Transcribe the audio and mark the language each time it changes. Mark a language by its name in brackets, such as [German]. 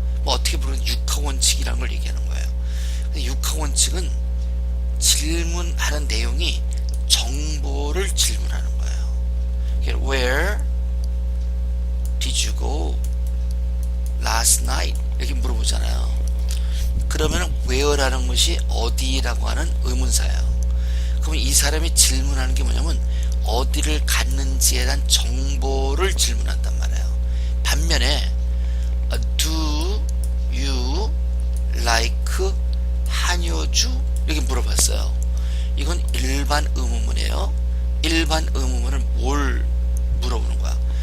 [Korean] 뭐 어떻게 보면 육하 원칙이라는 걸 얘기하는 거예요. 근데 육하 원칙은 질문하는 내용이 정보를 질문하는 거예요. [English] Where did you go last night? [Korean] 이렇게 물어보잖아요. 그러면 where라는 것이 어디라고 하는 의문사예요. 그러면 이 사람이 질문하는 게 뭐냐면 어디를 갔는지에 대한 정보를 질문한단 말이에요. 반면에 [English] do you like 한효주? [Korean] 이렇게 물어봤어요. 이건 일반 의문문이에요. 일반 의문문은 뭘 물어보는 거야?